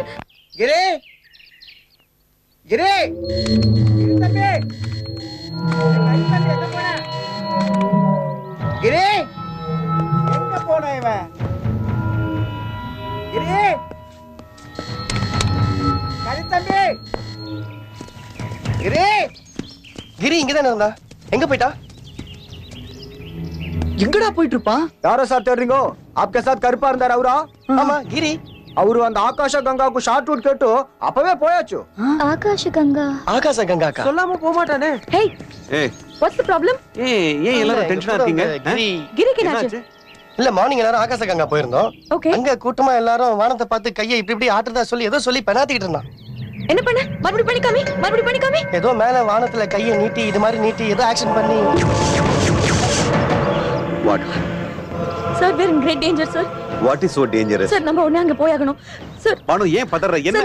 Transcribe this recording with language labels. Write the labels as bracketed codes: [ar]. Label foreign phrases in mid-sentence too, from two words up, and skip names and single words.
[ta] கிரே கிரே தம்பி, கிரே எங்க போன இவன்? கிரே கரித்தம்பி, கிரே இங்கதானே இருந்தா, எங்க போயிட்டா? எங்கடா போயிட்டு இருப்பான்? யாரோ சார் தேடுறீங்கோ? [hi] आपके साथ [ta] கருப்பா இருந்தார் அவரா? ஆமா கிரி. அவரு அந்த ஆகாஷ கங்காக்கு ஷார்ட் ரூட் கேட்டு அப்பவே போயாச்சு. ஆகாஷ கங்கா. ஆகாஷ கங்காக்கா? சொல்லாம போக மாட்டானே. ஹேய், ஏய் [en] What's the problem? [ta] ஏன் எல்லாரும் டென்ஷனா இருக்கீங்க? கிரிக்கு என்னாச்சு? இல்ல மார்னிங் எல்லாரும் ஆகாச கங்கா போயிருந்தோம். ஓகே. அங்க கூட்டமா எல்லாரும் வானத்தை பார்த்து கையை இப்படி இப்படி ஆட்டுறதா சொல்லி ஏதோ சொல்லி பெனாத்திட்டு இருந்தான். என்ன பண்ண? மறுபடியும் பண்ணி காமி. ஏதோ மேல வானத்துல கையை நீட்டி இது மாதிரி நீட்டி ஏதோ ஆக்ஷன் பண்ணி. வாட் சார், [en] we are in great danger sir. What is so dangerous? [ta] சார், நம்ம உடனே அங்க போயாகணும். சார் பானு, ஏன் பதற? என்ன?